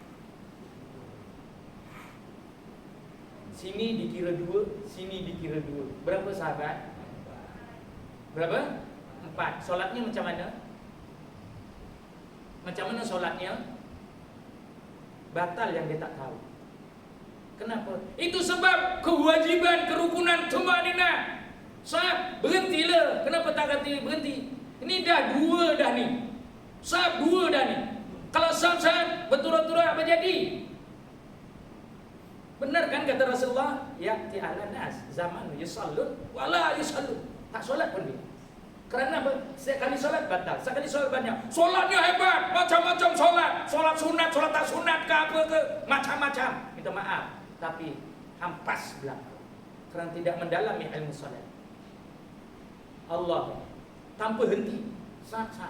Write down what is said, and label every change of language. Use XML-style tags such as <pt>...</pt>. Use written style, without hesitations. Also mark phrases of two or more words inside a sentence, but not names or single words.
<ms>Sini dikira 2, sini dikira 2. Berapa sahabat? Berapa? 4. Solatnya macam mana? Macam mana solatnya? Batal yang dia tak tahu. Kenapa? Itu sebab kewajiban kerukunan tumanina. Sahab, berhentilah. Kenapa tak kata berhenti? Ini dah 2 dah ni. Sahab 2 dah ni. Kalau sahab betul-betul apa jadi? Benar kan kata Rasulullah?</ms> <ar>Ya'ti ala nas zaman yusallun wala yusallun.</ar> <ms>Tak solat pun dia. Kerana apa? Sekali solat batal, sekali solat banyak. Solatnya hebat, macam-macam solat. Solat sunat, solat tak sunat ke apa ke, macam-macam. Minta maaf, tapi hampas belaka. Kerana tidak mendalami ilmu solat. Allah tanpa henti, sah-sah.</ms>